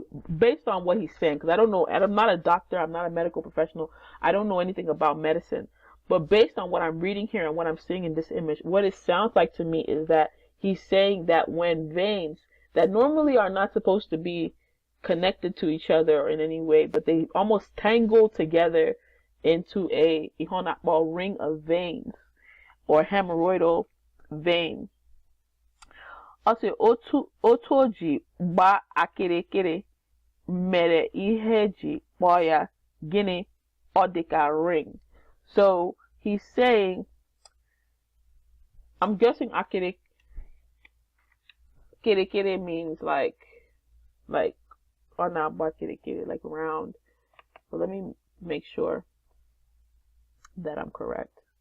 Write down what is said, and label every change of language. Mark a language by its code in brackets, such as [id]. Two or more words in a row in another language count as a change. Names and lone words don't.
[en] based on what he's saying, because I don't know, I'm not a doctor, I'm not a medical professional, I don't know anything about medicine, but based on what I'm reading here and what I'm seeing in this image, what it sounds like to me is that he's saying that when veins that normally are not supposed to be connected to each other in any way, but they almost tangle together into a ring of veins or hemorrhoidal vein. Also, [ig] otoji ba akịrịkịrị mere ihe ji kpọọ ya gịnị ọ dịka ring. [en] So he's saying, I'm guessing akịrịkịrị means like [ig] ona ba akịrịkịrị, [en] like round. So let me make sure that I'm correct.